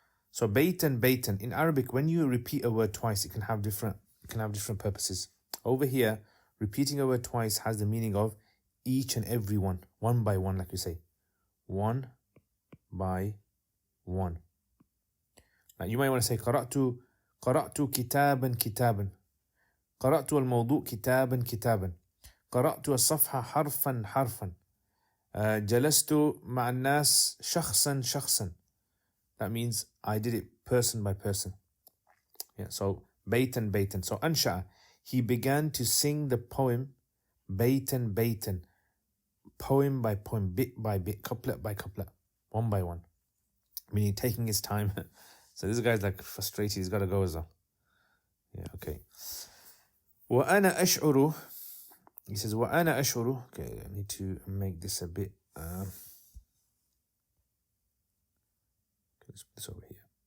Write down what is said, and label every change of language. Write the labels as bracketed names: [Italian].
[English] So baytan, baytan. In Arabic, when you repeat a word twice, it can have different purposes. Over here, repeating a word twice has the meaning of each and every one by one, like we say. One by one. Now you might want to say [Arabic] قرأت كتابا كتابا. قرأت الموضوع كتابا كتابا. قرأت الصفحة حرفا حرفا. جلست مع الناس شخصا شخصا. [English] That means I did it person by person. Yeah, so baytan, baytan. So ansha'a, he began to sing the poem baytan, baytan, poem by poem, bit by bit, couplet by couplet, one by one. Meaning taking his time. So this guy's like frustrated, he's got to go as well. Yeah, okay. [Arabic] وَأَنَا أَشْعُرُ, [English] he says, [Arabic] وَأَنَا أَشْعُرُ. [English] Okay, I need to make this a bit... let's put this over here.